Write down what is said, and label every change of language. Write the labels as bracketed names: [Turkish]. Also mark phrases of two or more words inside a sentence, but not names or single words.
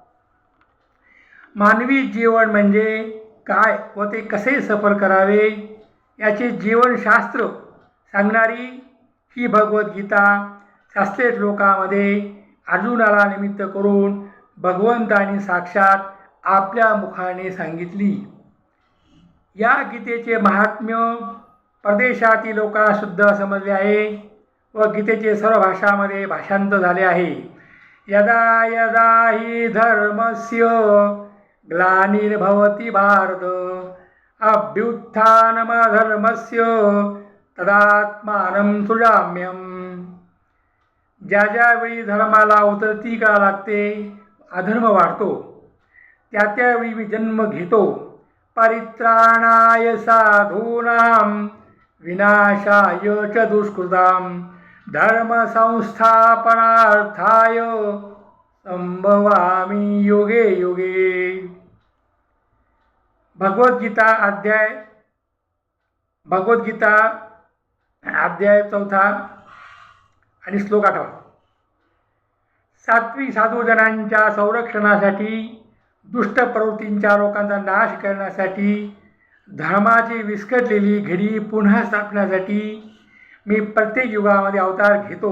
[Marathi] मानवी जीवन म्हणजे काय व ते कसे सफल करावे याचे जीवनशास्त्र सांगणारी ही भगवद्गीता शास्त्रीय श्लोकामध्ये अर्जुनाला निमित्त करून भगवंतांनी साक्षात आपल्या मुखाने सांगितली. या गीतेचे महात्म्य परदेशातील लोकांना सुद्धा समजले आहे व गीतेचे सर्व भाषांमध्ये भाषांतर झाले आहे. [Sanskrit] यदा यदा हि धर्मस्य ग्लानिर्भवति भारत अभ्युत्थानमधर्मस्य तदात्मानं सृजाम्यहम्. [Marathi] ज्या ज्यावेळी धर्माला उतरती का लागते, अधर्म वाढतो, त्या त्यावेळी मी जन्म घेतो. [Sanskrit] परित्राणाय साधूनां विनाशाय च दुष्कृतां धर्मसंस्थापनार्थाय संभवामि योगे योगे. [Marathi] भगवद्गीता अध्याय 4 आणि श्लोक 8. सात्विक साधूजनांच्या संरक्षणासाठी, दुष्ट प्रवृत्तींच्या लोकांचा नाश करण्यासाठी, धर्माची विस्कटलेली घडी पुन्हा स्थापण्यासाठी मी प्रत्येक युगामध्ये अवतार घेतो.